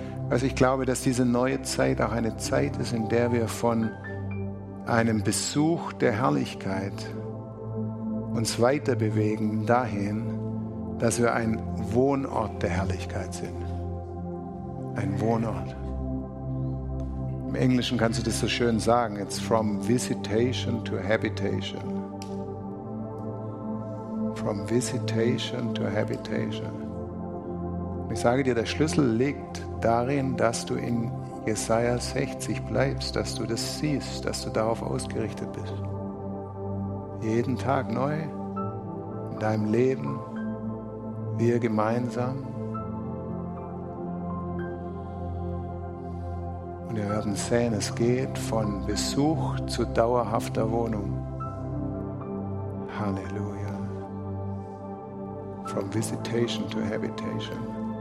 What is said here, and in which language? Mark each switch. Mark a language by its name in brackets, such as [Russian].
[German] Also ich glaube, dass diese neue Zeit auch eine Zeit ist, in der wir von einem Besuch der Herrlichkeit uns weiter bewegen dahin, dass wir ein Wohnort der Herrlichkeit sind. Ein Wohnort. Im Englischen kannst du das so schön sagen. [English] It's from visitation to habitation. From visitation to habitation. [German] Ich sage dir, der Schlüssel liegt darin, dass du in Jesaja 60 bleibst, dass du das siehst, dass du darauf ausgerichtet bist. Jeden Tag neu in deinem Leben, wir gemeinsam. Und wir werden sehen, es geht von Besuch zu dauerhafter Wohnung. Halleluja. [English] From visitation to habitation.